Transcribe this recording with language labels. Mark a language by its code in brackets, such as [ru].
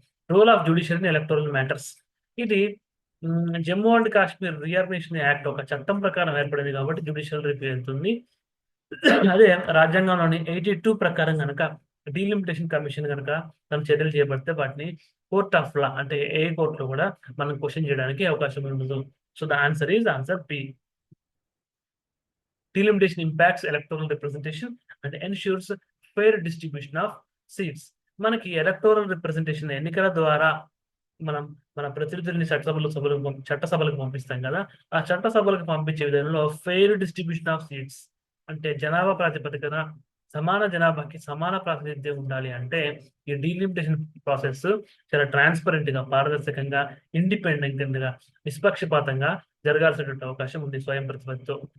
[te] Role of judiciary electoral matters. ఇది Jammu and Kashmir రియార్మేషన్ act ఒక చట్టం ప్రకారం ఏర్పడింది కాబట్టి జ్యుడిషియల్ రివ్యూ వెళ్తుంది. అదే రాజ్యాంగంలోని 82 ప్రకారం కనుక డీలిమిటేషన్ కమిషన్ కనుక తన చర్యలు చేపడితే వాటిని కోర్ట్ ఆఫ్ లా అంటే ఏ కోర్టులో కూడా మనం క్వశ్చన్ చేయడానికి అవకాశం ఉండదు. [en] So the answer is answer P. Delimitation impacts electoral representation and ensures fair distribution of seats. [te] మనకి ఎలక్టోరల్ రిప్రజెంటేషన్ ఎన్నికల ద్వారా మన ప్రతినిధుల్ని చట్టసభలకు పంపిస్తాం కదా. ఆ చట్టసభలకు పంపించే విధానంలో ఫెయిర్ డిస్ట్రిబ్యూషన్ ఆఫ్ సీట్స్ అంటే జనాభా ప్రాతిపదికన సమాన జనాభాకి సమాన ప్రాతినిధ్యం ఉండాలి అంటే ఈ డీలిమిటేషన్ ప్రాసెస్ చాలా ట్రాన్స్పరెంట్ గా, పారదర్శకంగా, ఇండిపెండెంట్ గా, నిష్పక్షపాతంగా జరగాల్సినటువంటి అవకాశం ఉంది స్వయం ప్రతిపత్తితో.